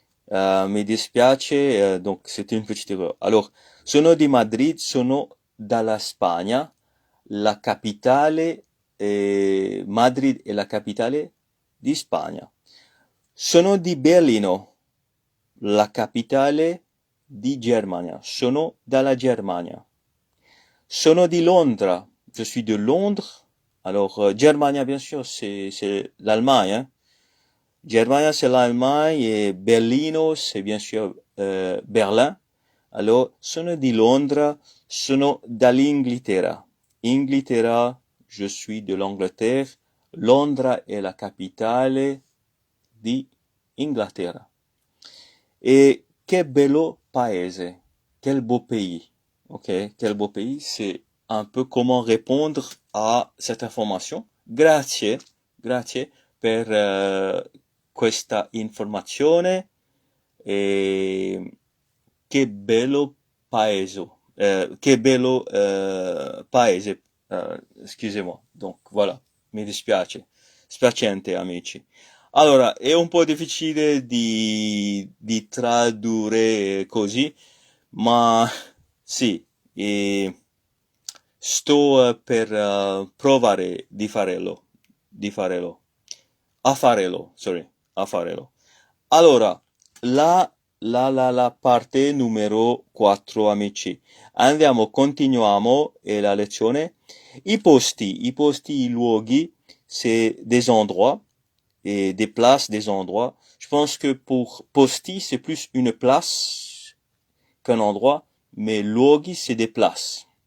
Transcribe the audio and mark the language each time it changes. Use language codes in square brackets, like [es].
[fr] Mi dispiace, donc c'est une petite erreur. [it] Alors, sono di Madrid, sono dalla Spagna, la capitale, Madrid è la capitale di Spagna. Sono di Berlino, la capitale di Germania. Sono dalla Germania. Sono di Londra, je suis de Londres. [fr] Alors, Germania, bien sûr, c'est l'Allemagne, hein. Germania, c'est l'Allemagne et Berlino, c'est bien sûr Berlin. [it] Alors, sono di Londra, sono dall'Inghilterra. [fr] Inghilterra, je suis de l'Angleterre. [it] Londra è la capitale di Inghilterra. [fr] Et che bello paese, quel beau pays. Ok, quel beau pays, c'est un peu comment répondre à cette information. [it] Grazie, grazie per questa informazione e che bello paese, che bello paese, excusez-moi. Donc voilà, mi dispiace, spiacente amici. Allora, è un po' difficile di tradurre così, ma sì, sto per provare di farlo, a farlo. Allora, la parte numero 4, amici. Andiamo, continuiamo la lezione. [fr] I posti, i luoghi, c'est des endroits et des places, des endroits. Je pense que pour posti, c'est plus une place qu'un endroit, mais luoghi, c'est des places.